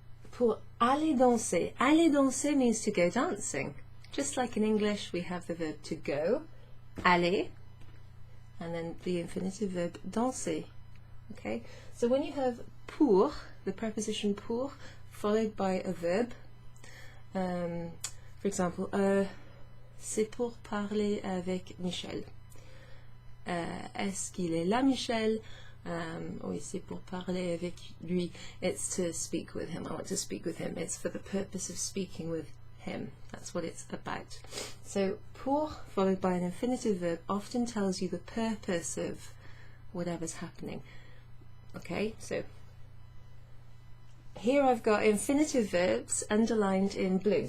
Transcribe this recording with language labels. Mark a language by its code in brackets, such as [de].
[fr] Pour aller danser. Aller danser [en] means to go dancing. Just like in English, we have the verb to go, aller, and then the infinitive verb danser. Okay? So when you have pour, the preposition pour, followed by a verb, for example, [fr] c'est pour parler avec Michel. Est-ce qu'il est là, Michel? Oui, c'est pour parler avec lui. [en] It's to speak with him. I want to speak with him. It's for the purpose of speaking with him. That's what it's about. So, pour, followed by an infinitive verb, often tells you the purpose of whatever's happening. Okay, so here I've got infinitive verbs underlined in blue.